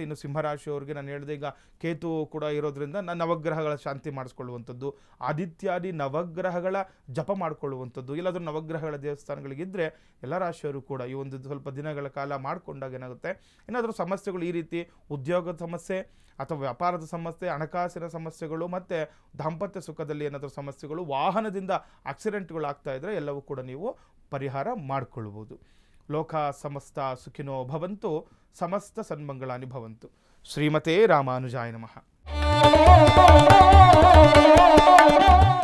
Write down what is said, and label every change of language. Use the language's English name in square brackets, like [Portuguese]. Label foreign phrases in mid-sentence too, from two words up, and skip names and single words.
[Kannada] ಇನ್ನು ಸಿಂಹರಾಶಿಯವರಿಗೆ ನಾನು ಹೇಳಿದೆ, ಈಗ ಕೇತು ಕೂಡ ಇರೋದ್ರಿಂದ ನವಗ್ರಹಗಳ ಶಾಂತಿ ಮಾಡಿಸ್ಕೊಳ್ಳುವಂಥದ್ದು, ಆದಿತ್ಯಾದಿ ನವಗ್ರಹಗಳ ಜಪ ಮಾಡಿಕೊಳ್ಳುವಂಥದ್ದು, ಇಲ್ಲಾದರೂ ನವಗ್ರಹಗಳ ದೇವಸ್ಥಾನಗಳಿಗಿದ್ದರೆ ಎಲ್ಲ ರಾಶಿಯವರು ಕೂಡ ಈ ಒಂದು ಸ್ವಲ್ಪ ದಿನಗಳ ಕಾಲ ಮಾಡಿಕೊಂಡಾಗ ಏನಾಗುತ್ತೆ, ಏನಾದರೂ ಸಮಸ್ಯೆಗಳು ಈ ರೀತಿ ಉದ್ಯೋಗದ ಸಮಸ್ಯೆ ಅಥವಾ ವ್ಯಾಪಾರದ ಸಮಸ್ಯೆ, ಹಣಕಾಸಿನ ಸಮಸ್ಯೆಗಳು ಮತ್ತು ದಾಂಪತ್ಯ ಸುಖದಲ್ಲಿ ಏನಾದರೂ ಸಮಸ್ಯೆಗಳು, ವಾಹನದಿಂದ ಆಕ್ಸಿಡೆಂಟ್ಗಳು ಆಗ್ತಾ ಇದ್ದರೆ ಎಲ್ಲವೂ ಕೂಡ ನೀವು ಪರಿಹಾರ ಮಾಡಿಕೊಳ್ಬೋದು. [Sanskrit] ಲೋಕ ಸಮಸ್ತ ಸುಖಿನೋ ಭವಂತು, ಸಮಸ್ತ ಸನ್ಮಂಗಳಾನಿ ಭವಂತು. ಶ್ರೀಮತೆ ರಾಮಾನುಜಾಯ ನಮಃ.